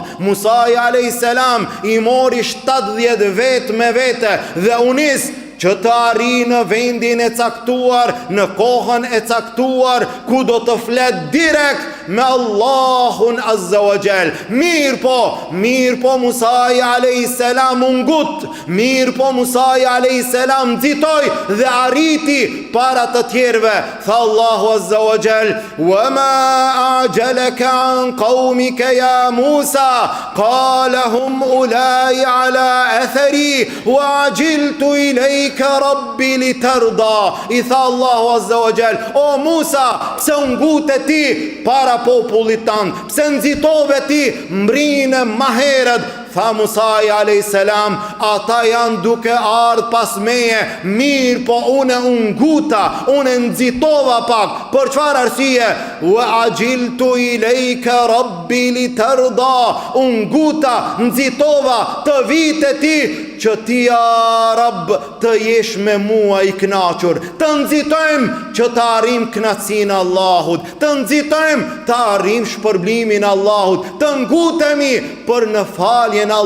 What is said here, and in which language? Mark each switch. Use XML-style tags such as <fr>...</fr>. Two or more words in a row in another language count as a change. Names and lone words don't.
<sq>Musa</sq> <ar>عليه السلام</ar> <sq>i mori 70 vet me vete dhe u nis që të arri në vendin e caktuar, në kohën e caktuar, ku do të flet direkt me Allahun</sq> <ar>عز وجل.</ar> <sq>Mirë po Musa</sq> <ar>عليه السلام</ar> <sq>ungut, mirë po Musa</sq> <ar>عليه السلام</ar> <sq>nxitoi dhe arriti para të tjerëve. Tha Allahu</sq> <ar>عز وجل, وما أعجلك عن قومك يا موسى قال هم أولاء على أثري وعجلت إليك ك رب لترضى.</ar> <sq>I tha Allahu</sq> <ar>عز وجل,</ar> <sq>o Musa, pse ngute ti para popullit tan, pse nxitove ti mbrinë ma herët? Tha Musa</sq> <ar>عليه السلام,</ar> <sq>ata janë duke ardhur pas meje, mirë po unë nguta, unë nxitova pak. Për çfarë arsye?</sq> <ar>وعجلت إليك رب لترضى, nguta,</ar> <sq>nxitova të vite ti që ti ja Rabb të jesh me mua i kënaqur. Të nxitojmë që të arrim kënaqësinë e Allahut, të nxitojmë të arrim shpërblimin e Allahut, të ngutemi për në faljen e</sq>